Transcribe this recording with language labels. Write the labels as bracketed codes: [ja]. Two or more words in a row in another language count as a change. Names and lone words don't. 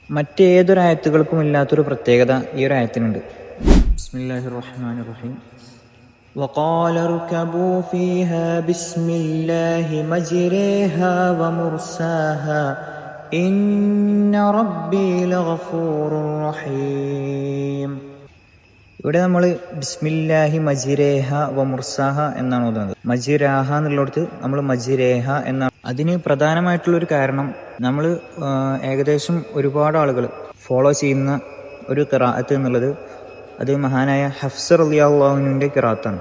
[ml] മറ്റേതൊരായത്തുകൾക്കും ഇല്ലാത്തൊരു പ്രത്യേകത ഈ ഒരു ആയത്തിനുണ്ട്. [ar] بسم الله الرحمن الرحيم. وقال اركبوا فيها بسم الله مجريها ومرساها إن ربي لغفور رحيم. [ml] ഇവിടെ നമ്മൾ [ar] بسم الله مجريها ومرساها [ml] എന്നാണ് ഓതുന്നത്. മജിരാഹ എന്നുള്ളിടത്ത് നമ്മൾ മജിരേഹ എന്നാണ്. അതിന് പ്രധാനമായിട്ടുള്ളൊരു കാരണം, നമ്മൾ ഏകദേശം ഒരുപാട് ആളുകൾ ഫോളോ ചെയ്യുന്ന ഒരു ഖിറാഅത്ത് എന്നുള്ളത് അത് മഹാനായ ഹഫ്സ് [ar] رضي الله عنه [ml] ഖിറാഅത്താണ്.